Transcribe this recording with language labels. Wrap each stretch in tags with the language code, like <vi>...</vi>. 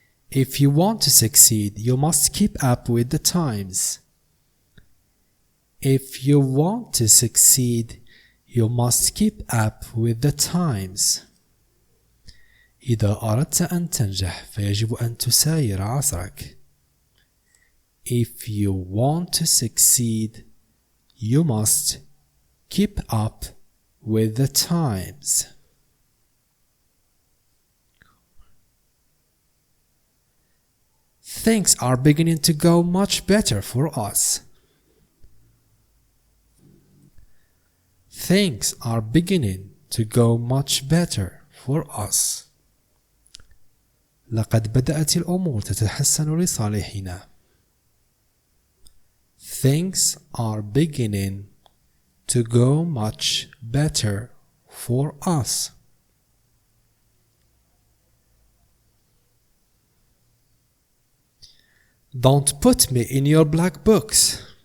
<en>If you want to succeed, you must keep up with the times. If you want to succeed, you must keep up with the times.</en> <ar>إذا أردت أن تنجح فيجب أن تساير عصرك.</ar> <en>If you want to succeed, you must keep up with the times. Things are beginning to go much better for us. Things are beginning to go much better for us.</en> <ar>لقد بدأت الأمور تتحسن لصالحنا.</ar> <en>Things are beginning to go much better for us. Don't put me in your black books.</en>